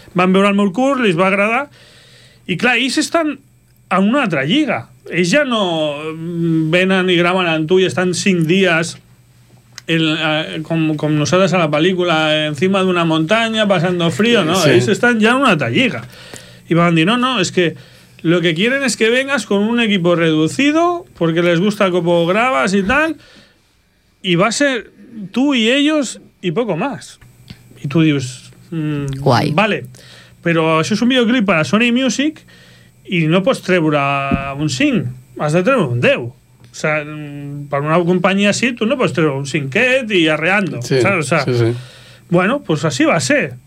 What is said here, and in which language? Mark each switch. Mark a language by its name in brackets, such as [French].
[Catalan] Van veure el meu curt, els va agradar i clar, ells estan en una altra lliga. Ells ja no venen i graven amb tu i estan 5 dies com nosaltres a la pel·lícula encima d'una muntanya passant frío, no? Sí. Ells estan ja en una altra lliga. I van dir, no, és que [Spanish] lo que quieren es que vengas con un equipo reducido porque les gusta como grabas y tal, y va a ser tú y ellos y poco más. Y tú dius... guay. [Catalan] Vale, pero això és un videoclip per a Sony Music i no pots treure un 5, has de treure un 10. O sea, per una companyia així tu no pots treure un 5-et i arreando. Sí, [Spanish] ¿sabes? O sea, sí, sí. Bueno, pues así va a ser.